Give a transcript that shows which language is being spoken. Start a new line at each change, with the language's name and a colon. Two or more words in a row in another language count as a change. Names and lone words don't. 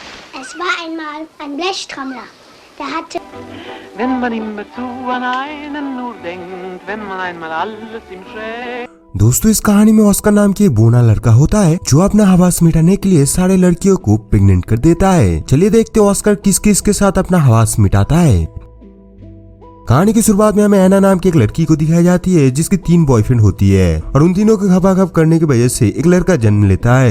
German: Es war einmal ein Blechtrommler, der hatte... Wenn man immerzu an einen nur denkt, wenn man einmal alles ihm schenkt।
Hindi: दोस्तों, इस कहानी में ऑस्कर नाम की एक बूढ़ा लड़का होता है जो अपना हवास मिटाने के लिए सारे लड़कियों को प्रेग्नेंट कर देता है। चलिए देखते हैं ऑस्कर किस किस के साथ अपना हवास मिटाता है। कहानी की शुरुआत में हमें एना नाम की एक लड़की को दिखाई जाती है जिसकी 3 बॉयफ्रेंड होती है और उन तीनों के खपाखप करने की वजह से एक लड़का जन्म लेता है।